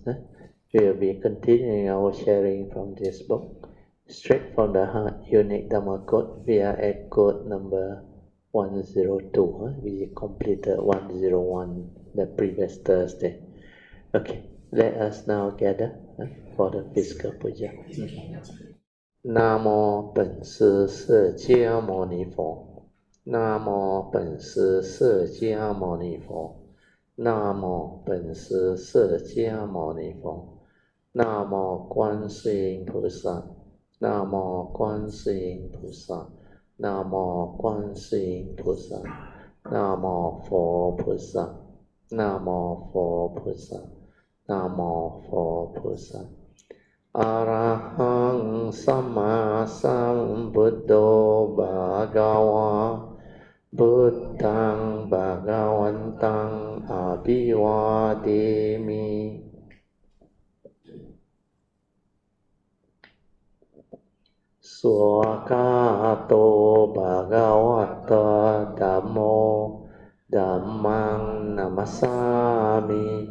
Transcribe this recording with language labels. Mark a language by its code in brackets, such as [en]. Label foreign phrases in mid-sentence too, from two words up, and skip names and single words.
[en] We will be continuing our sharing from this book, Straight from the Heart, Unique Dhamma Code. We are at code number 102. We completed 101 the previous Thursday. Okay, let us now gather for the physical puja. [zh] 南无本师释迦牟尼佛，南无本师释迦牟尼佛，南无本师释迦牟尼佛，南无观世音菩萨，南无观世音菩萨，南无观世音菩萨，南无佛菩萨，南无佛菩萨，南无佛菩萨。 [pi] อะระหังสัมมาสัมพุทโธภะคะวะพุทธังภะคะวันตังอะภิวาเทมิสวากขาโตภะคะวะโตธัมโมธัมมังนัมมัสสามิ